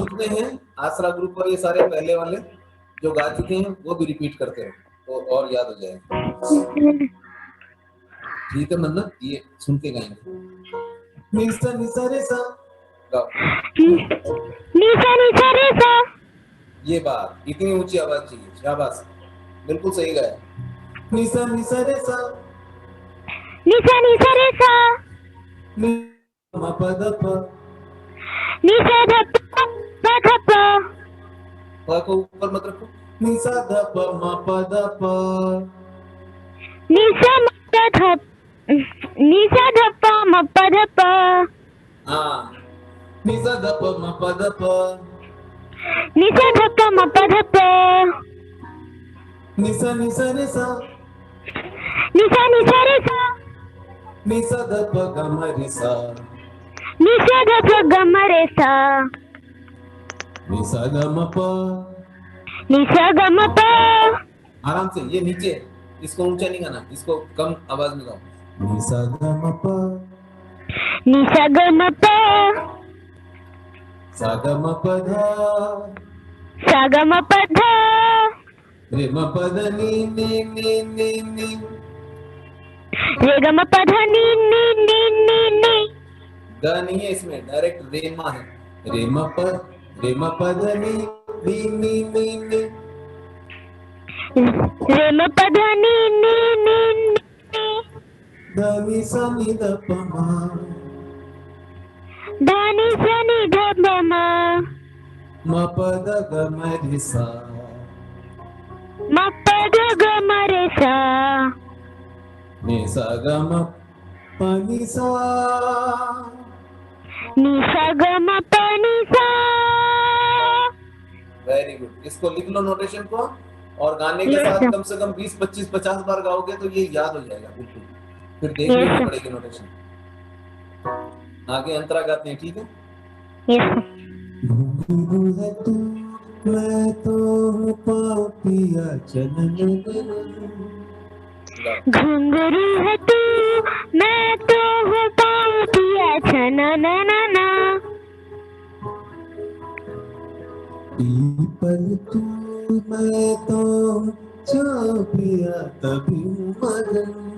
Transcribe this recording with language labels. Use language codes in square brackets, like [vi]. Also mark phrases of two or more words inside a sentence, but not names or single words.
[hi] ग्रुप में है, आसरा ग्रुप और ये सारे पहले वाले जो गा चुके हैं वो भी रिपीट करते रहो, तो और याद हो जाएगा, ठीक है। मन्नत ये सुन के गाएंगे, निसा निसा रे सा, गाओ। निशा निशा रे सा। ये बात, इतनी ऊंची आवाज चाहिए, शाबाश, बिल्कुल सही गाया। निसा निसा रे सा, निशा निशा रे सा। नि म प द प, निशा धप्पा प धप्पा। प को ऊपर मत रखो, निसा ध प म प द प, निशा मप्पा धप, निशा धप्पा मप्पा धप्पा। हाँ, निसा ध प म प द प, निशा धप्पा मप्पा धप्पा। निसा निसा रे सा, निशा निशा रे सा। निसा ध प ग म रे सा, निशा धप्पा ग म रे सा। निसा ग म प, निशा ग म प। आराम से, ये नीचे, इसको ऊंचा नहीं गाना, इसको कम आवाज में गाओ, निसा ग म प, नि सा ग म प सा ग म प ध सा ग म प ध रे म प ध नि नि नि नि नि रे ग म प ध नि नि नि नि नि द नहीं है इसमें, डायरेक्ट रेमा है। रे म प ध नि नि नि नि नि रे म प ध नि नि नि नि ध नि सा नि ध प म ध नि सा नि ध प म म प ध ग म रे सा म प ध ग म रे सा नि सा ग म प नि सा नि सा ग म प नि सा। [en] very good. [hi] इसको लिख लो नोटेशन को, और गाने के [en] Yes, [hi] साथ [en] sir. [hi] कम से कम 20 25 50 बार गाओगे तो ये याद हो जाएगा बिल्कुल, फिर [en] Yes, [hi] देखनी नहीं [en] sir. [hi] पड़ेगी नोटेशन। आगे अंतरा गाते हैं, ठीक है। [en] Yes, sir. [hi] घुंघरू है तू, मैं तो हूँ पापिया चलन गाओ। घुंघरू है तू मैं तो हूँ पाँव पिया छना ना ना ना। पीपल तू मैं तो छाँव पिया तभी मगन।